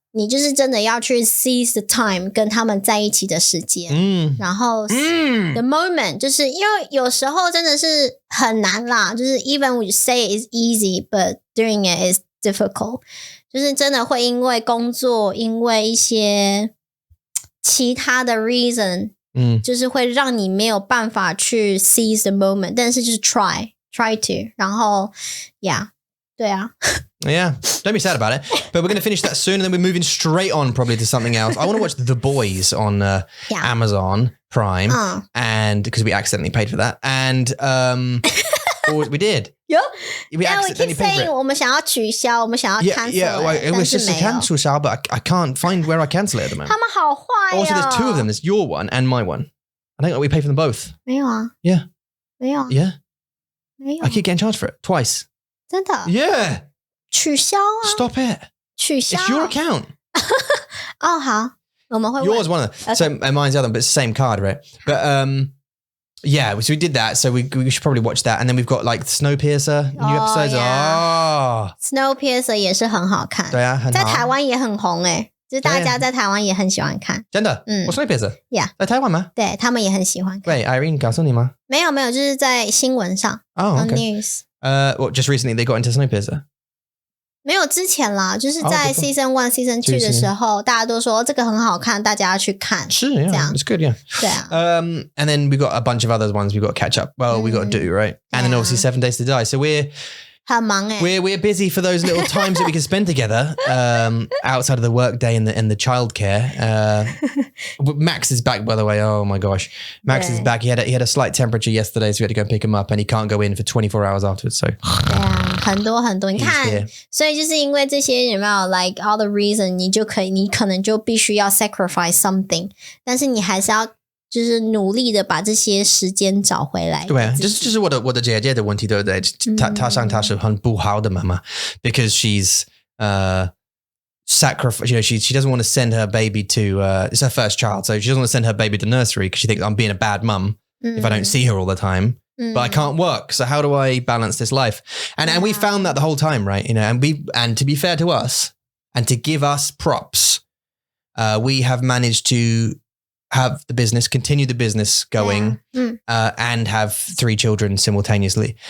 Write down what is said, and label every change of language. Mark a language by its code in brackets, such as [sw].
[zh] 你就是真的要去 [en] seize the time [zh] 跟他们在一起的时间，然后 [en] the moment [zh] 就是因为有时候真的是很难啦，就是 [en] even we say it's easy but doing it is difficult， [zh] 就是真的会因为工作因为一些其他的 [en] reason， [zh] 就是会让你没有办法去 [en] seize the moment， [zh] 但是就是 [en] try to， [zh] 然后 [en] yeah [zh] 对啊 [en] Yeah, don't be sad about it. But we're going to finish that soon, and then we're moving straight on probably to something else. I want to watch The Boys on Amazon Prime, and because we accidentally paid for that, and or we did. We accidentally paid for it. [zh] 我们想要取消，我们想要 cancel [en] it was just a cancel, Shao, but I can't find where I cancel it at the moment. [zh] 他们好坏哦。 [en] Also, there's two of them. There's your one and my one. I think we pay for them both. [zh] 没有啊。 [en] Yeah. [zh] 没有。 [en] Yeah. [zh] 没有。 [en] I keep getting charged for it twice. [zh] 真的 [en] Yeah. [zh] 取消啊 [en] Stop it. [zh] 取消 [en] It's your account. [zh] 哦好我们会 [en] Yours one of them. Okay. So mine's the other one, but it's the same card, right? But yeah, so we did that. So we should probably watch that. And then we've got like Snowpiercer new episodes. Yeah. [zh] Snowpiercer 也是很好看。对啊，很好。在台湾也很红欸，就是大家在台湾也很喜欢看。真的？我 Snowpiercer？ [en] Yeah. [zh] 在台湾吗？对，他们也很喜欢看。 [en] Wait, [zh] Irene 告诉你吗？没有，就是在新闻上。 [en] Oh, okay. On news. Well, just recently they got into Snowpiercer. [zh] 没有之前啦，就是在 Season 1、Season 2的时候，大家都说这个很好看，大家要去看。是 yeah, 这样 [en] it's good, yeah. [zh] 对啊。 [en] And then we got a bunch of other ones we got to catch up. Well, we got to do, right? And then obviously 7 Days to Die. So we're [zh] 很忙欸。 [en] We're busy for those little times that we can spend together outside of the work day and the childcare. Max is back, by the way. Oh my gosh, Max is back. He had a slight temperature yesterday, so we had to go pick him up, and he can't go in for 24 hours afterwards. So [zh] 对啊，很多很多，你看，所以就是因为这些有没有 [en] like all the reason， [zh] 你可能就必须要 [en] sacrifice something， [zh] 但是你还是要。就是努力的把这些时间找回来。对啊，就是我的姐姐的问题，对不对？她上她是很不好的妈妈 [en] because she's sacrifice. You know, she doesn't want to send her baby to. It's her first child, so she doesn't want to send her baby to nursery because she thinks I'm being a bad mum if I don't see her all the time. But I can't work, so how do I balance this life? And we found that the whole time, right? You know, and to be fair to us, and to give us props, we have managed to have the business, continue the business going, and have 3 children simultaneously.